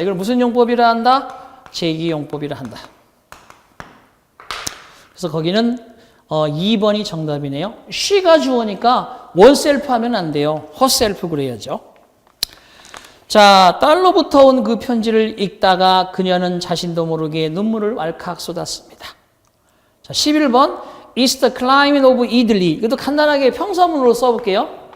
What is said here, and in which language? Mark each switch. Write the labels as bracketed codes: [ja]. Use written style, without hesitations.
[ko] 이걸 무슨 용법이라 한다? 제기용법이라 한다. 그래서 거기는 2번이 정답이네요. she가 주어니까 oneself 하면 안 돼요. herself 그래야죠. 자, 딸로부터 온 그 편지를 읽다가 그녀는 자신도 모르게 눈물을 왈칵 쏟았습니다. 자, 11번 [en] It's the climate of Italy. [ko] 이것도 간단하게 평서문으로 써볼게요.